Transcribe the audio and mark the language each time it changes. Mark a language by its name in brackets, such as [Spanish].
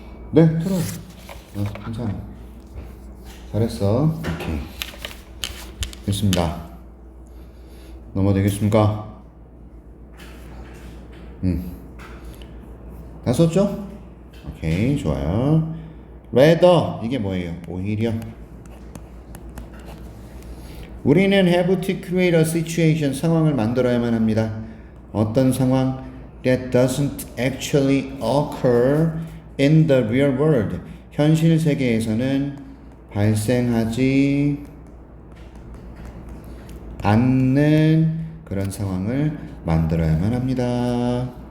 [Korean] 네, 틀어. 괜찮아. 잘했어. 오케이. 됐습니다. 넘어되겠습니까? 다 썼죠? 오케이, 좋아요. rather 이게 뭐예요? 오히려. 우리는 [English] have to create a situation [Korean] 상황을 만들어야만 합니다. 어떤 상황? [English] That doesn't actually occur in the real world. [Korean] 현실 세계에서는 발생하지 않는 그런 상황을 만들어야만 합니다.